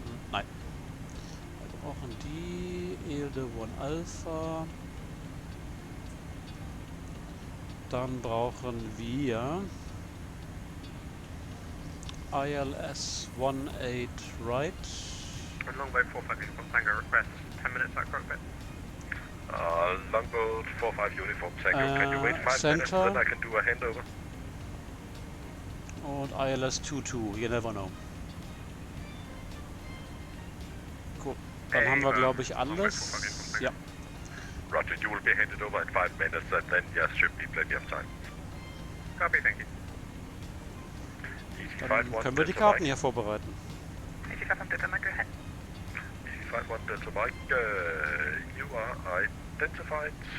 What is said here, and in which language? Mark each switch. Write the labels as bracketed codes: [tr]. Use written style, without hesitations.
[de] Nein. Wir brauchen die Elde von Alpha. Dann brauchen wir ILS 18 right. [en] Longboat 458 from Tango, request 10 minutes at cockpit. Longboat 45 Uniform Tango, can you wait 5 minutes, center. then I can do a handover? Und ILS 22, you never know. Cool. [de] Dann haben wir, glaube ich, alles. Ja. [en] Roger, you will be handed over in 5 minutes and then there should be plenty of time. Copy, thank you. [de] Dann können wir die Karten hier vorbereiten. [en] 85 Delta Mike, go ahead. 51 Delta Mike, you are identified.